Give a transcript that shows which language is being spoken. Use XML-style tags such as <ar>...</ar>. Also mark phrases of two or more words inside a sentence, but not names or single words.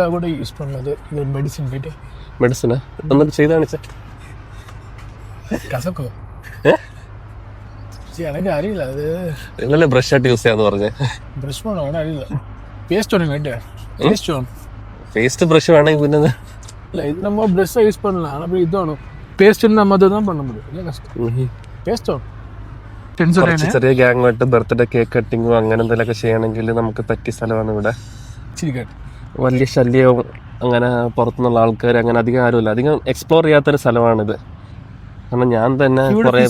<ml>മെഡിസിനാ എന്നിട്ട് ചെയ്ത് കാണിച്ച ഇന്നലെ ബ്രഷ് ആയിട്ട് യൂസ് ചെയ്യാന്ന് പറഞ്ഞേ. പേസ്റ്റ് ബ്രഷ് വേണമെങ്കിൽ പിന്നെ</ml> <ta>நம்ம ப்ரஷ் யூஸ் பண்ணலாம். ஆனால் இது வேணும் பேஸ்ட் நம்ம அதை தான் பண்ண முடியும். இல்லை கஷ்டம் പേസ്റ്റ്</ta> <ml>കുറച്ച് ചെറിയ ഗ്യാങ്ങുമായിട്ട് ബർത്ത്ഡേ കേക്ക് കട്ടിങ്ങും അങ്ങനെ എന്തെങ്കിലുമൊക്കെ ചെയ്യണമെങ്കിൽ നമുക്ക് പറ്റിയ സ്ഥലമാണ് ഇവിടെ. വലിയ ശല്യവും അങ്ങനെ പുറത്തുനിന്നുള്ള ആൾക്കാർ അങ്ങനെ അധികം ആരുമില്ല. അധികം എക്സ്പ്ലോർ ചെയ്യാത്തൊരു സ്ഥലമാണിത്. കാരണം ഞാൻ തന്നെ കുറേ</ml>